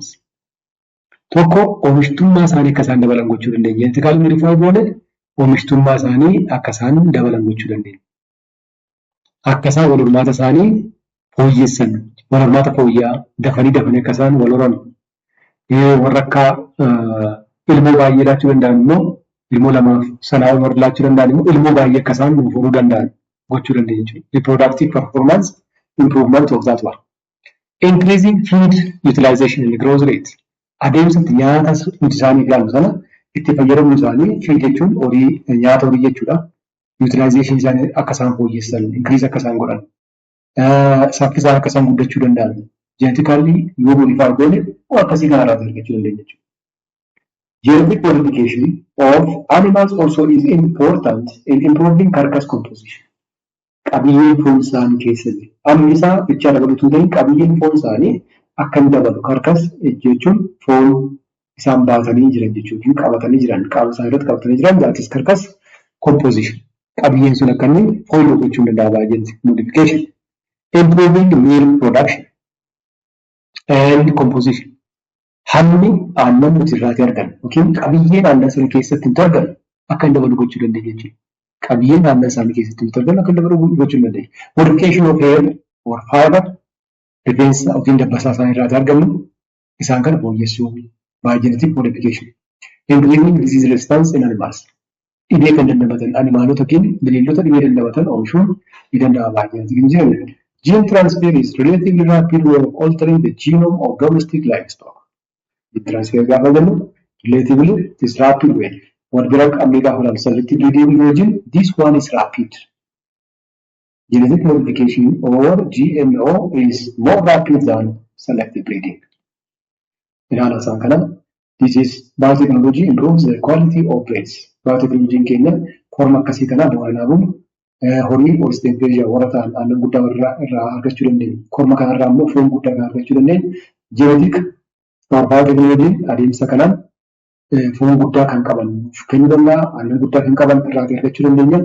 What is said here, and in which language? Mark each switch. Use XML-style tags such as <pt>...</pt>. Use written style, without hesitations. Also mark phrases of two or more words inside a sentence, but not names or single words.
<om>Tokko oomishtummaa isaanii akka isaan dabalan gochuu dandeenya.</om> <en>Genetically modify</en> <om>goone oomishtummaa isaanii akka isaan dabalan gochuu dandeenya. Akka isaan wal hormaata isaanii fooyyessan, wal hormaata fooyya'aa dafanii akka isaan wal horan. Warra akka ilmoo baay'ee laachuu danda'an immoo ilmoo lamaaf sanaa ol laachuu danda'an immoo ilmoo baay'ee akka isaan nuuf horuu danda'an gochuu dandeenya jechuudha.</om> <en>Reproductive performance improvement of that one. Increasing feed utilization and growth rate.</en> <om>Adeemsa nyaata nuti isaaniif yaallu sana itti fayyadamuu isaanii feed jechuun nyaata horii jechuudha. Utilization isaanii akka isaan fooyyessan, increase akka isaan godhan, saffisaan akka isaan guddachuu danda'an, genetically yoo modify goone akkasii kana irraa argachuu dandeenya jechuudha.</om> <en>Genetic modification of animals also is important in improving carcass composition.</en> <om>Qabiyyeen foon isaanii keessatti amma isaa bichaa dabaluutu ta'in qabiyyeen foon isaanii akka inni dabalu carcass jechuun foon isaan baatanii jiran jechuudha. Qabatanii jiran qaama isaa irratti qabatanii jiran</om> <en>that is carcass composition.</en> <om>Qabiyyeen sun akka inni fooloo gochuu danda'a</om> <en>genetic modification. Improving milk production and composition.</en> <om>Hammi aannan nuti irraati argan yookiin qabiyyeen aannan sana keessatti nuti argan akka inni dabalu gochuu dandeenya jechuudha. Qabiyyeen aannan isaanii keessatti nuti argan akka inni dabalu gochuu dandeenya.</om> <en>Modification of hair or fiber.</en> <om>Rifeensa yookiin dabbasaa isaanii irraa argamu isaan kana fooyyessuu</om> <en>by genetic modification. Increasing disease resistance in animals.</en> <om>Dhibee kan dandamatan animaalota yookiin bineeldota dhibee dandamatan oomishuun ni danda'ama</om> <en>by genetic engineering. Gene transfer is relatively rapid way of altering the genome of domestic livestock. Gene transfer</en> <om>gaafa jennu</om> <en>relatively it is rapid way.</en> <om>Wal bira qabnee gaafa ilaallu</om> <en>selective breeding</en> <om>wajjin</om> <en>this one is rapid. Genetic modification or GMO is more rapid than selective breeding. This is biotechnology improves the quality of breeds.</en> <om>Biotechnology keenya forma akkasii kana bu'uuraan horii osteopedia warra ta'an aannan guddaa irraa argachuu dandeenya. Korma kanarraa immoo foon guddaa argachuu dandeenya.</om> <en>Genetic Baayotechnology</en> <om>adeemsa kanaan foon guddaa kan qaban kennuu danda'a, aannan guddaa kan qaban irraa argachuu dandeenya.</om>